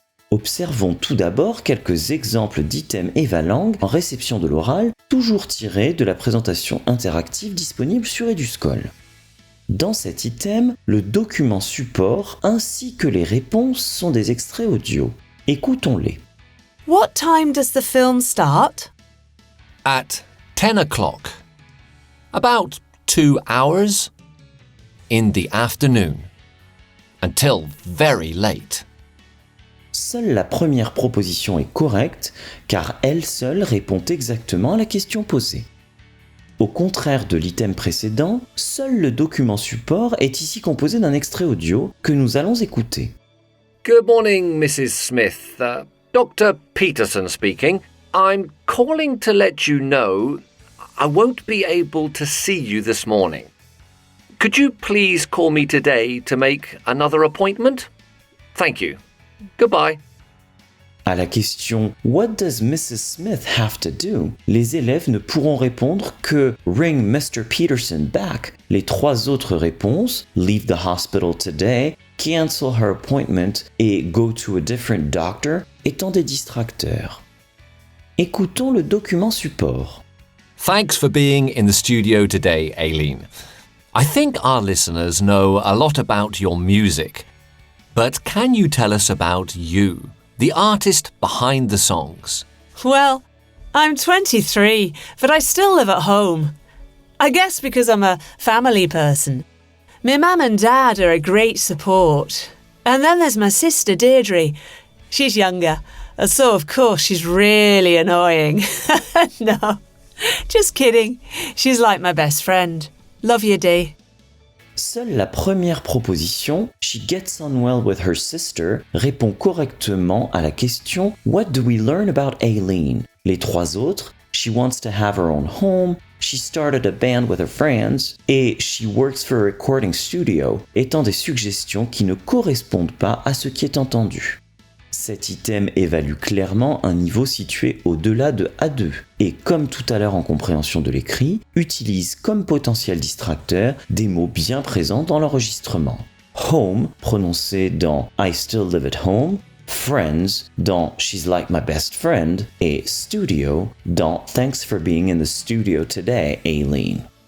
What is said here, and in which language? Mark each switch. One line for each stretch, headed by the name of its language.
French: Observons tout d'abord quelques exemples d'items Evalang en réception de l'oral, toujours tirés de la présentation interactive disponible sur Eduscol. Dans cet item, le document support ainsi que les réponses sont des extraits audio. Écoutons-les.
English: What time does the film start? At 10 o'clock. About 2 hours. In the afternoon. Until very late.
French: Seule la première proposition est correcte, car elle seule répond exactement à la question posée. Au contraire de l'item précédent, seul le document support est ici composé d'un extrait audio que nous allons écouter.
English: Good morning, Mrs. Smith. Dr. Peterson speaking. I'm calling to let you know I won't be able to see you this morning. Could you please call me today to make another appointment? Thank you. Goodbye.
French: À la question «
English: What does Mrs. Smith have to do
French: ?», les élèves ne pourront répondre que «
English: Ring Mr. Peterson back ».
French: Les 3 autres réponses
English: « Leave the hospital today »,« Cancel her appointment » et « Go to a different doctor »
French: étant des distracteurs. Écoutons le document support.
English: Thanks for being in the studio today, Aileen. I think our listeners know a lot about your music. But can you tell us about you, the artist behind the songs? Well, I'm 23, but I still live at home. I guess because I'm a family person. My mum and dad are a great support. And then there's my sister, Deirdre. She's younger, so of course she's really annoying. No, just kidding. She's like my best friend. Love you, Dee.
French: Seule la première proposition,
English: She gets on well with her sister,
French: répond correctement à la question
English: What do we learn about Aileen?
French: Les 3 autres,
English: She wants to have her own home, She started a band with her friends et She works for a recording studio,
French: étant des suggestions qui ne correspondent pas à ce qui est entendu. Cet item évalue clairement un niveau situé au-delà de A2 et, comme tout à l'heure en compréhension de l'écrit, utilise comme potentiel distracteur des mots bien présents dans l'enregistrement. Home, prononcé dans
English: I still live at home, friends dans She's Like My Best Friend et studio dans Thanks for being in the studio today, Aileen.